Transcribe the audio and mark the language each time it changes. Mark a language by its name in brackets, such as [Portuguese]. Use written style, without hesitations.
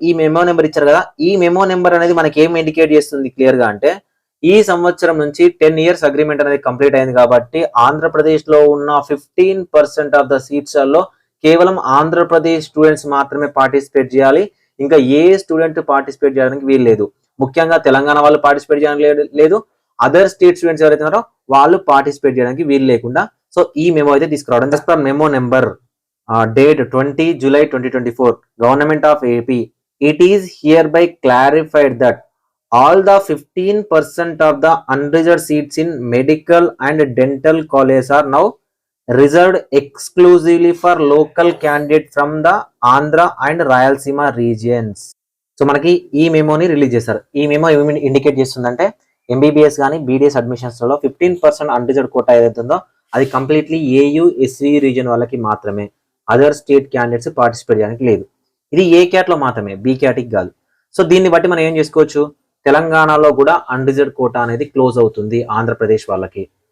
[Telugu] ఈ memo number ఇచ్చారు కదా, ఈ మెమో నెంబర్ అనేది మనకి ఏం ఇండికేట్ చేస్తుంది క్లియర్ గా అంటే, ఈ సంవత్సరం నుంచి 10 years అగ్రిమెంట్ అనేది కంప్లీట్ అయింది కాబట్టి ఆంధ్రప్రదేశ్ లో ఉన్న 15% ఆఫ్ ద సీట్స్ లో కేవలం ఆంధ్రప్రదేశ్ స్టూడెంట్స్ మాత్రమే పార్టిసిపేట్ చేయాలి. ఇంకా ఏ స్టూడెంట్ పార్టిసిపేట్ చేయడానికి వీలు లేదు. ముఖ్యంగా తెలంగాణ వాళ్ళు పార్టిసిపేట్ చేయడానికి లేదు, అదర్ స్టేట్ స్టూడెంట్స్ ఎవరైతే ఉన్నారో వాళ్ళు పార్టిసిపేట్ చేయడానికి వీలు లేకుండా. సో ఈ మెమో అయితే తీసుకురావడం. [English] Just for memo number date 20 July 2024, Government of AP, it is hereby clarified that all the 15% of the unreserved seats in medical and dental colleges are now reserved exclusively for local candidates from the Andhra and Rayalaseema regions. [Telugu] So మనకి ఈ మెమోని release చేశారు. ఈ memo ఏమి indicate చేస్తుందంటే, MBBS కానీ BDS అడ్మిషన్స్లో 15% unreserved quota ఏదైతుందో అది completely AU SV region వాళ్ళకి మాత్రమే, అదర్ స్టేట్ క్యాండిడేట్స్ పార్టిసిపేట్ చేయడానికి లేదు. ఇది ఏ క్యాట్లో మాత్రమే, బి క్యాట్కి కాదు. సో దీన్ని బట్టి మనం ఏం చేసుకోవచ్చు, తెలంగాణలో కూడా అన్రిజర్వ్డ్ కోటా అనేది క్లోజ్ అవుతుంది ఆంధ్రప్రదేశ్ వాళ్ళకి.